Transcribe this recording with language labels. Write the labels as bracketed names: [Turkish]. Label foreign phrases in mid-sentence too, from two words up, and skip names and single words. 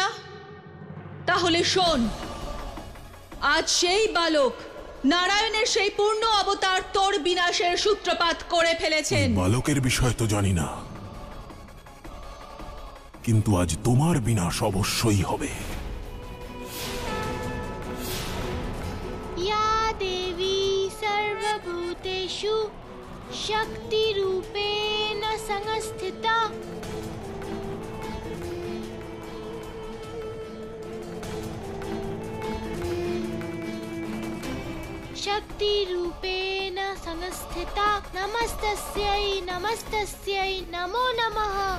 [Bangla] তাহলে শোন, আজ সেই বালক নারায়ণের সেই পূর্ণ অবতার তোর বিনাশের সূত্রপাত করে ফেলেছেন। বালকের বিষয় তো জানি না, কিন্তু আজ তোমার বিনাশ অবশ্যই হবে। [Sanskrit] या सर्वभूतेषु शक्तिरूपेण संस्थिता शक्तिरूपेण संस्थिता नमस्तस्यै नमस्तस्यै नमो नमः।